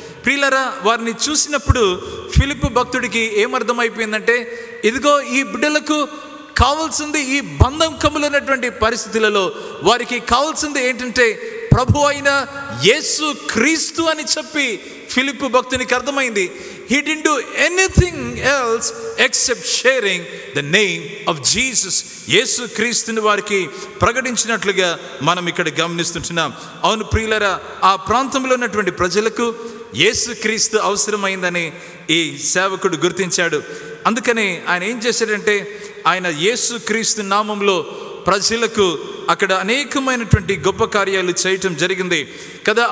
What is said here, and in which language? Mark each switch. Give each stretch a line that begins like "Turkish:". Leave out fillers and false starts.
Telugu: ప్రియులారా, వారిని చూసినప్పుడు ఫిలిప్పు భక్తుడికి ఏమర్థమైపోయిందంటే ఇదిగో ఈ బిడ్డలకు కావాల్సింది ఈ బంధం కమ్ములైనటువంటి పరిస్థితులలో వారికి కావాల్సింది ఏంటంటే ప్రభు అయిన యేసు క్రీస్తు అని చెప్పి ఫిలిప్పు భక్తునికి అర్థమైంది.
English: He didn't do anything else except sharing the name of Jesus.
Telugu: యేసు క్రీస్తుని వారికి ప్రకటించినట్లుగా మనం ఇక్కడ గమనిస్తుంటున్నాం. అవును ప్రియులారా, ఆ ప్రాంతంలో ఉన్నటువంటి ప్రజలకు యేసు క్రీస్తు అవసరమైందని ఈ సేవకుడు గుర్తించాడు. అందుకని ఆయన ఏం చేశాడంటే ఆయన యేసు క్రీస్తు నామంలో ప్రజలకు అక్కడ అనేకమైనటువంటి గొప్ప కార్యాలు చేయటం జరిగింది కదా.